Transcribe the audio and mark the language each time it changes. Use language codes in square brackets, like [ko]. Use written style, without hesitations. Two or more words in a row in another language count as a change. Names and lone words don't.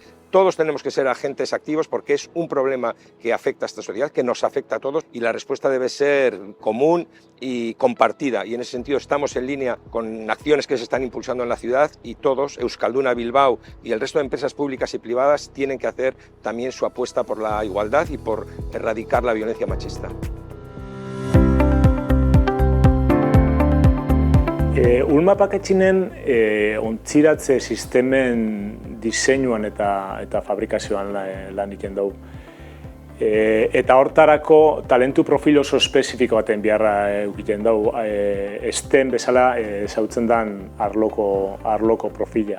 [es] Todos tenemos que ser agentes activos porque es un problema que afecta a esta sociedad, que nos afecta a todos, y la respuesta debe ser común y compartida. Y en ese sentido estamos en línea con acciones que se están impulsando en la ciudad, y todos, Euskalduna Bilbao y el resto de empresas públicas y privadas, tienen que hacer también su apuesta por la igualdad y por erradicar la violencia machista. [eu] Ulma paketxinen ontziratze sistemen diseinuan eta fabrikazioan lan egiten dugu. Eta hortarako talentu profil oso espezifiko baten beharra egiten dugu, STEM bezala ezautzen den arloko profila.